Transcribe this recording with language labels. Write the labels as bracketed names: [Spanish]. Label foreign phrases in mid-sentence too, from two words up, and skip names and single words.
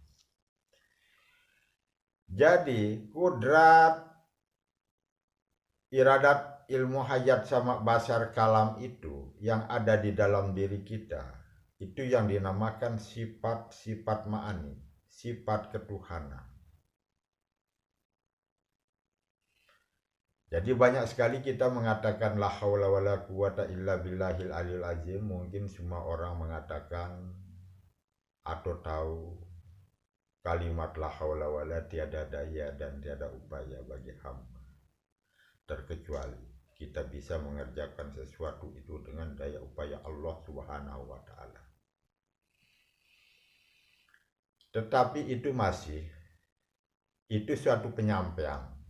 [Indonesian] Jadi kudrat, iradat, ilmu, hayat, sama basar kalam itu yang ada di dalam diri kita, itu yang dinamakan sifat-sifat ma'ani, sifat ketuhanan. Jadi banyak sekali kita mengatakan [Arabic] لا حول ولا قوة إلا بالله العلي العظيم. [Indonesian] Mungkin semua orang mengatakan atau tahu kalimat [Arabic] لا حول ولا, [Indonesian] tiada daya dan tiada upaya bagi hamba, terkecuali kita bisa mengerjakan sesuatu itu dengan daya upaya Allah [Arabic] سبحانه وتعالى. [Indonesian] Tetapi itu suatu penyampaian.